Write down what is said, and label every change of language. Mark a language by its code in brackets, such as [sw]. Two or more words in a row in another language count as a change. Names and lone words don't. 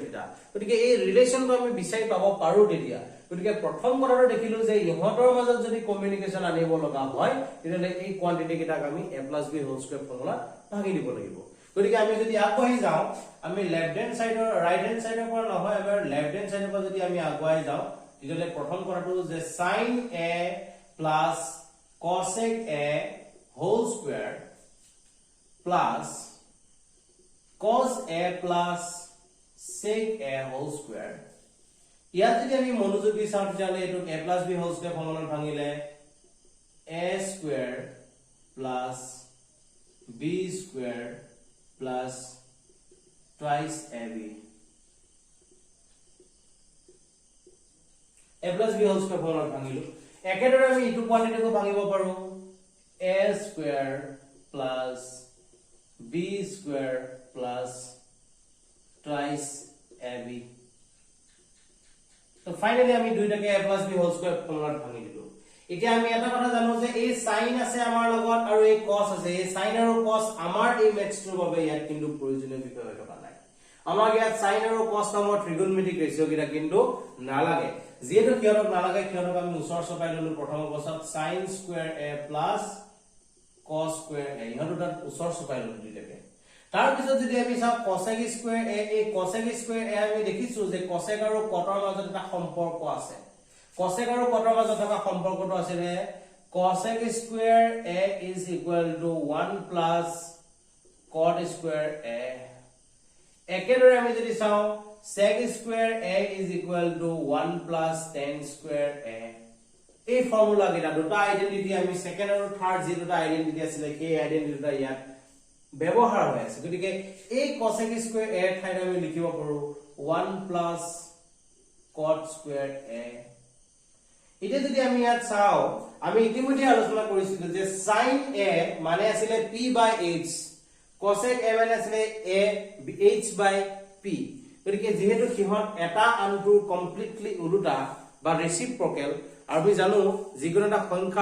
[as] থিটা গতিকে এই ৰিলেচনটো আমি বিচাৰি পাব পাৰো তেতিয়া গতিকে প্ৰথম কথাটো দেখিলো যে ইহঁতৰ মাজত যদি কমিউনিকেশন আনিব লগা হয় তেতিয়ালে এই কোৱান্টিটি কেইটাক আমি [en] a + b whole square [as] ফৰ্মুলা ভাঙি দিব লাগিব গতিকে আমি যদি আগবাঢ়ি যাও আমি [en] left hand sideৰ right hand sideৰ [as] পৰা নহয় এবাৰ [en] left hand sideৰ [as] পৰা যদি আমি আগবাঢ়ি যাও তেতিয়ালে প্ৰথম কথাটো যে [en] sin a plus cosec a whole square plus cos a plus sec a whole square [as] ইয়াত যদি আমি মনোযোগ দি চাও তেতিয়ালে এটো [en] a plus b whole square [as] ফৰ্মুলা ভাঙিলে [en] a square plus b square plus twice ab a plus b whole square [as] ফৰ্মুলা ভাঙিলো একেদৰে আমি ইটো কোৱান্টিটিকো ভাঙিব পাৰো [en] a square plus b square plus twice ab [as] তো ফাইনালি আমি দুইটাকে [en] a plus b whole square [as] ফৰ্মুলাত ভাঙি দিলো এতিয়া আমি এটা কথা জানো যে এই sin আছে আমাৰ লগত আৰু এই cos আছে এই sin আৰু cos আমাৰ এই ম্যাথছটোৰ বাবে ইয়াত কিন্তু প্ৰয়োজনীয় বিষয় হৈ থকা নাই আমাক ইয়াত sin আৰু cos নামৰ [en] trigonometric ratio [as] কিটা কিন্তু নালাগে যেহেতু কিয়নো নালাগে কিয়নো আমি ওচৰ চপাই ললো প্ৰথম অৱস্থাত [en] sin square a plus cos square a [as] ইহঁত দুটা ওচৰ চপাই ললো দুইটাকে তাৰ পিছত যদি আমি চাও [en] cosec square a [as] এই [en] cosec square a [as] আমি দেখিছো যে cosec আৰু cot ৰ মাজত এটা সম্পৰ্ক আছে cosec আৰু cot ৰ মাজত থকা সম্পৰ্কটো আছে যে [en] cosec square a is equal to 1 plus cot square a [as] একেদৰে আমি যদি চাও [en] sec square a is equal to 1 plus tan square a [as] এই ফৰ্মুলা কেইটা দুটা আইডেন্টিটি আমি সেকেন্ড আৰু থাৰ্ড যে দুটা আইডেন্টিটি আছিল সেই আইডেন্টিটিটা ইয়াত ব্যৱহাৰ হৈ আছে গতিকে এই [en] cosec square a [as] ঠাইত আমি লিখিব পাৰো [en] 1 plus cot square a [as] এটা যদি আমি ইয়াত চাও আমি ইতিমধ্যে আলোচনা কৰিছিলো যে sin a মানে আছিল [en] p by h [as] cosec a মানে আছিল [en] a h by p [as] গতিকে যেহেতু কিহত এটা আনটো কমপ্লিটলি উল্টা বা ৰেচিপ্ৰকেল আৰু আমি জানো যিকোনো এটা সংখ্যা